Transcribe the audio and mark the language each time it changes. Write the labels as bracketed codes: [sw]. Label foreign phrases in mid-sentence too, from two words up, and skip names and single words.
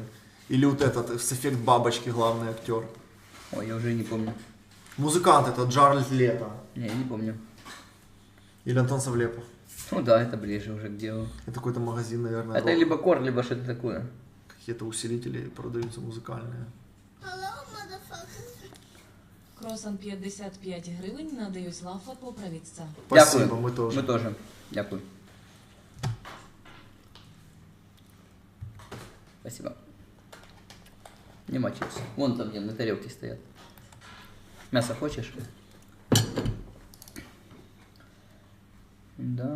[ru] Или вот этот с эффект бабочки главный актер. Ой, я уже не помню. Музыкант это Джаред Лето. Не, я не помню. Или Антон Савлепов. Ну да, это ближе уже к делу. Это какой-то магазин, наверное. Это либо кор, либо что-то такое. Какие-то усилители продаются музыкальные. [en] Hello, motherfucker. [uk] Кросан 55 гривень надають Лафа поправиться. [ru] Спасибо, [uk] Дякую. [ru] мы тоже. Мы тоже. Дякую. Спасибо. Не мочись. Вон там, где на тарелке стоят. Мясо хочешь? Да.